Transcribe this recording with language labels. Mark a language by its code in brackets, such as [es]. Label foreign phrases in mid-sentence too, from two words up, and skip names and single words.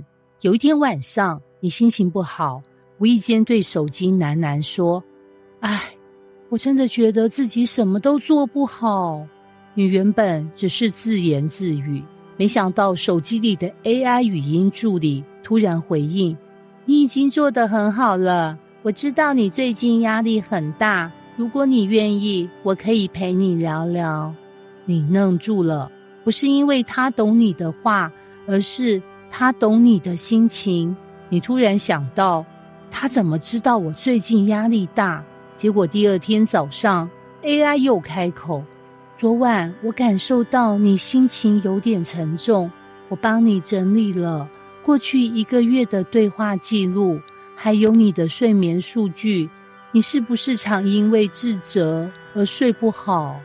[zh] 有一天晚上，你心情不好，無意間對手機喃喃說：“唉，我真的覺得自己什麼都做不好。” 你原本只是自言自語，沒想到手機裡的 AI 語音助理突然回應：“你已經做得很好了，我知道你最近壓力很大，如果你願意，我可以陪你聊聊。” 你愣住了，不是因為他懂你的話，而是他懂你的心情。你突然想到，他怎麼知道我最近壓力大？結果第二天早上 AI 又開口：“昨晚我感受到你心情有點沉重，我幫你整理了過去1個月的對話記錄，還有你的睡眠數據。你是不是常因為自責而睡不好？”